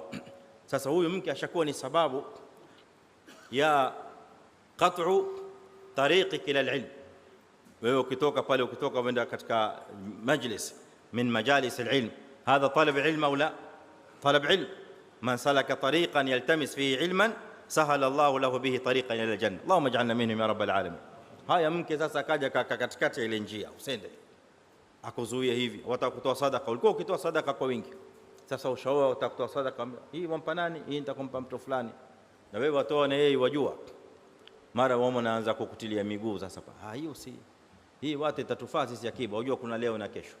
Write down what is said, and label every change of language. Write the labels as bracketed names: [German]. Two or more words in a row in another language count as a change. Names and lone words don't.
[Swahili] Sasa huyu mke ashakuwa ni sababu ya [Arabic] قطع طريقك إلى العلم. [Swahili] Wewe ukitoka pale, ukitoka wenda katika [Arabic] مجلس من مجالس العلم, هذا طلب علم أو لا طلب علم? من سلك طريقا يلتمس فيه علما سهل الله له به طريقا إلى الجنة. اللهم اجعلنا منهم يا رب العالمين. [Swahili] Haya, mke sasa akaja katikati ile njia, usende akuzuia hivi, watakutoa sadaka. Ulikuwa ukitoa sadaka kwa wingi, sasa ushaoa utakutoa sadaka hii, wampa nani? Hii nitakumpa mtu fulani, na wewe watoa na yeye wajua. Mara wao naanza kukutilia miguu sasa, hiyo si hii, watu itatufaa sisi akiba, unajua kuna leo na kesho.